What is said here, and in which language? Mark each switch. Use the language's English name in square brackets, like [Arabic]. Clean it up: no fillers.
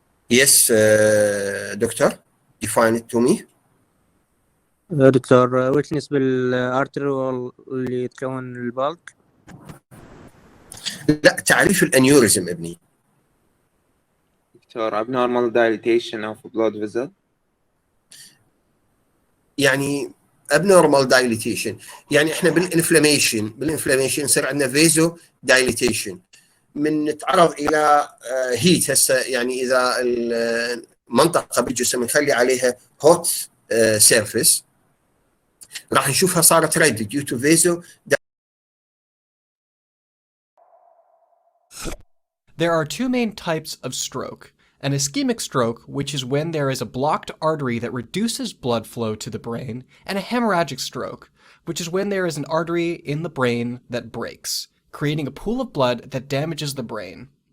[English] يس دكتور define it to me. [Arabic] دكتور ويتنس بالارتري اللي يتكون البلك. لا، تعريف الانيوريزم ابني. [English] دكتور abnormal dilatation of blood vessel. [Arabic] يعني abnormal dilatation يعني احنا بالانفلاميشن يصير عندنا فيزو دايليتيشن من نتعرض الى هيت. هسه يعني اذا المنطقه بالجسم نخلي عليها هوت سيرفيس راح نشوفها صارت ريد due to vaso. [English] There are two main types of stroke. An ischemic stroke, which is when there is a blocked artery that reduces blood flow to the brain, and a hemorrhagic stroke, which is when there is an artery in the brain that breaks, creating a pool of blood that damages the brain.